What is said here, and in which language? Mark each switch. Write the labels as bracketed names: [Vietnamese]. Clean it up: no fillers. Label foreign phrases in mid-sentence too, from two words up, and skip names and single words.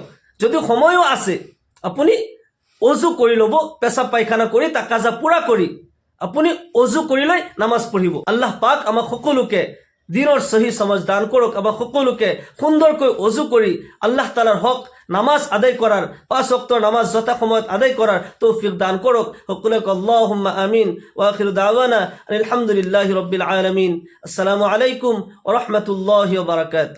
[Assamese] যদি সময়ো আছে আপুনি অজু কৰি ল'ব, পেচাব পায়খানা কৰি তাকাজা পুৰা কৰি আপুনি অজু কৰি লৈ নামাজ পঢ়িব। আল্লাহ পাক আমাক সকলোকে দিনৰ সহি সমজ দান কৰক, আমাক সকলোকে সুন্দৰকৈ অজু কৰি আল্লাহ তাআলাৰ হক নামাজ আদায় কৰাৰ, 5 ওয়াক্তৰ নামাজ যথা সময়ত আদায় কৰাৰ তৌফিক দান কৰক। সকলোকে [Arabic] اللهم آمين. وآخر دعوانا الحمد لله رب العالمين السلام عليكم ورحمة الله وبركاته.